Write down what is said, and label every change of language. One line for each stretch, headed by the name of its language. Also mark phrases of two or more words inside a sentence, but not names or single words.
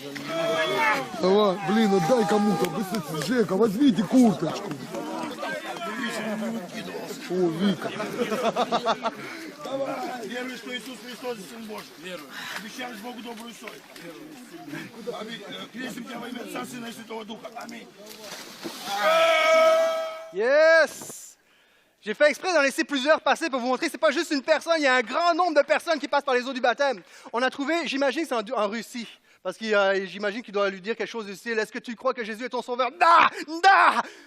Russian: Давай, блин, отдай кому-то. Быстрее, Жека, возьмите курточку. О, Вика. Давай. Веруешь, что Иисус Христос Сын Божий? Верую. Обещаешь Богу добрую совесть. Аминь. Крестим тебя во имя Отца, Сына и Святого Духа. Аминь. Yes!
French: J'ai fait exprès d'en laisser plusieurs passer pour vous montrer que ce n'est pas juste une personne, il y a un grand nombre de personnes qui passent par les eaux du baptême. On a trouvé, j'imagine que c'est en Russie, parce que j'imagine qu'il doit lui dire quelque chose du style « Est-ce que tu crois que Jésus est ton sauveur? »
Russian: Да! Да!